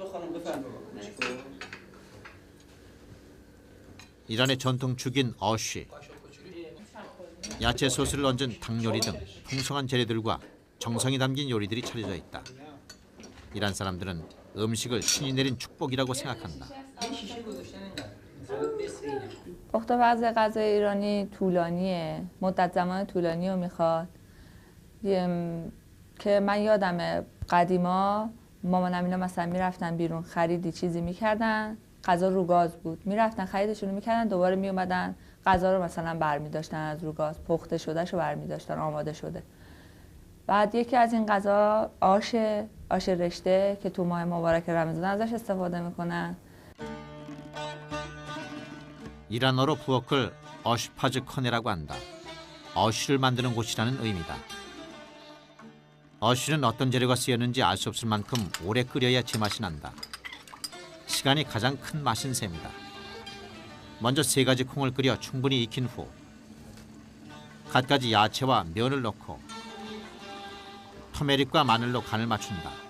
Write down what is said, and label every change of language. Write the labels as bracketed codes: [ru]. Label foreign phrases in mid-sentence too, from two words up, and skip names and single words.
[ko] 이란의 전통 죽인 어쉬, 야채 소스를 얹은 닭 요리 등 풍성한 재료들과 정성이 담긴 요리들이 차려져 있다. 이란 사람들은 음식을 신이 내린 축복이라고 생각한다. [fa] پخت و وضع غذای ایرانی طولانیه، مدت زمان طولانی رو میخواد که من یادمه قدیما مامانم اینا مثلا میرفتن بیرون خریدی چیزی میکردن، غذا رو گاز بود، میرفتن خریدشون رو میکردن دوباره میومدن غذا رو مثلا برمیداشتن از رو گاز، پخته شدهشو برمیداشتن آماده شده. بعد یکی از این غذا آش رشته که تو ماه مبارک رمضان ازش استفاده میکنن. [ko] 이란어로 부엌을 어슈파즈커네라고 한다. 어슈를 만드는 곳이라는 의미다. 어슈는 어떤 재료가 쓰였는지 알 수 없을 만큼 오래 끓여야 제맛이 난다. 시간이 가장 큰 맛인 셈이다. 먼저 3가지 콩을 끓여 충분히 익힌 후 갖가지 야채와 면을 넣고 터메릭과 마늘로 간을 맞춘다.